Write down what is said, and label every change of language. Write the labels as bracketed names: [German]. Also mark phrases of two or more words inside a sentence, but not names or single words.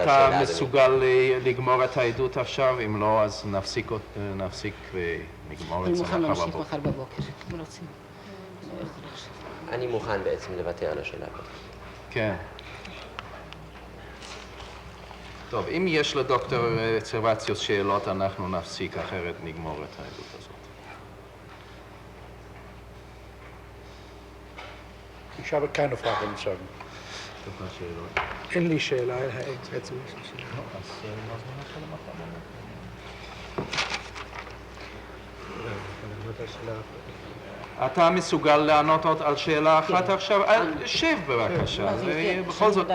[Hebrew] כן, אתה מסוגל לגמור את העדות עכשיו? אם לא, אז נפסיק ונגמור את זה מחר בבוקר. אני מוכן להמשיך מחר בבוקר. אני מוכן בעצם לוותר על השאלה. כן. טוב, אם יש לדוקטור סרבציוס שאלות, אנחנו נפסיק, אחרת נגמור את העדות הזאת. [German] Ich habe keine Fragen zu sagen. [Hebrew] אין לי שאלה, בעצם יש לי שאלה. אתה מסוגל לענות עוד על שאלה אחת עכשיו? שב בבקשה, בכל זאת...